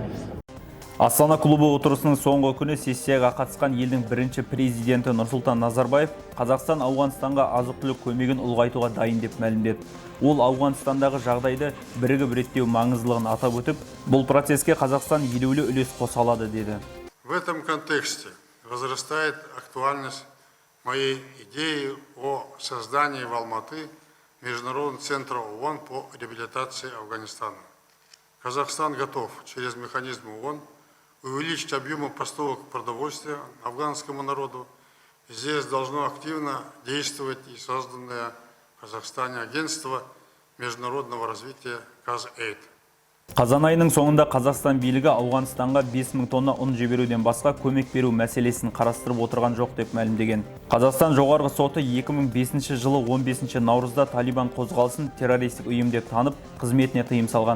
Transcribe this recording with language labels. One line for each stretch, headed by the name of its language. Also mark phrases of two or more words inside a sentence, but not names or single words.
Kazakh: Астана клубы отырысының соңғы күні сессияға қатысқан елдің бірінші президенті Нұрсұлтан Назарбаев Қазақстан Ауғанстанға азық-түлік көмегін ұлғайтуға дайын деп мәлімдеді. Ол Ауғанстандағы жағдайды бірігіп реттеу маңыздылығын атап өтіп, бұл процеске Қазақстан елеулі үлес қоса алады деді.
Russian: В этом контексте возрастает актуальность моей идеи о создании в Алматы Международного центра ООН по реабилитации Афганистана. Казахстан готов через механизм ООН увеличить объемы поставок продовольствия афганскому народу. Здесь должно активно действовать и созданное в Казахстане агентство международного развития КазАID.
Kazakh: Қазан айының соңында Қазақстан билігі Ауғанстанға 5000 тонна ұн жіберуден басқа көмек беру мәселесін қарастырып отырған жоқ деп мәлімдеген. Қазақстан жоғарғы соты 2005 жылы 15 наурызда Талибан қозғалысын террористік ұйым деп танып, қызметіне тыйым салған.